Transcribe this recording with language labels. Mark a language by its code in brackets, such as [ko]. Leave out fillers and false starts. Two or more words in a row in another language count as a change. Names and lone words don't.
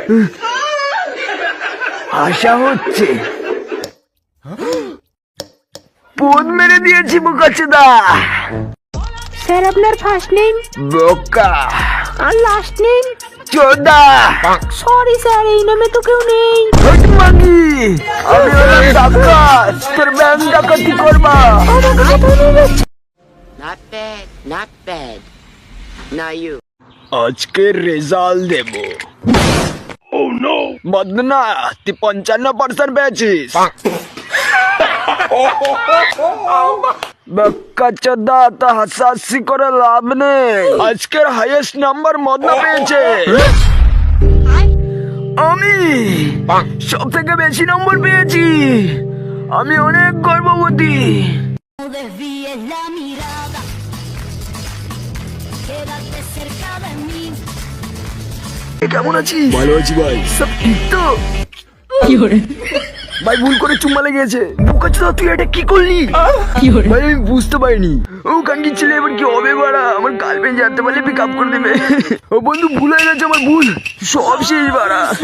[bn] আশা হচ্ছে পোদ মেরে দিয়েছি বোকাচোদা। স্যার আপনার [en] first name? [bn] বোকা। আর [en] last name? [bn] চোদা। সরি স্যার, এই নামে তো কেউ নেই। হট মাগি, আমি হলাম ডাকাত, তোর ব্যাংক ডাকাতি করবা। [en] Not bad, not bad. Now you. [bn] আজকে রেজাল্ট দেব। বদনা, তুই 55% পেয়েছিস। বোকাচোদা, তো হাসাহাসি করে লাভ নেই। আজকের [en] highest number [bn] মদনা পেয়েছে। আমি সব থেকে বেশি নম্বর পেয়েছি। আমি অনেক গর্ববতী। [es] No desvíes la mirada, quédate cerca de mí. [bn] কেমন আছিস? ভালো আছি ভাই। সব ঠিক তো? ভাই ভুল করে চুম্মা লেগেছে। বোকাচোদা, তুই এটা কি করলি? ভাই আমি বুঝতে পারিনি। ও কাঙ্কি ছেলে, এবার কি হবে বাড়া? আমার গার্লফ্রেন্ড জানতে পারলে [en] pick up [bn] করে দেবে। ও বন্ধু, ভুল হয়ে গেছে, আমার ভুল। সব শেষ বাড়া।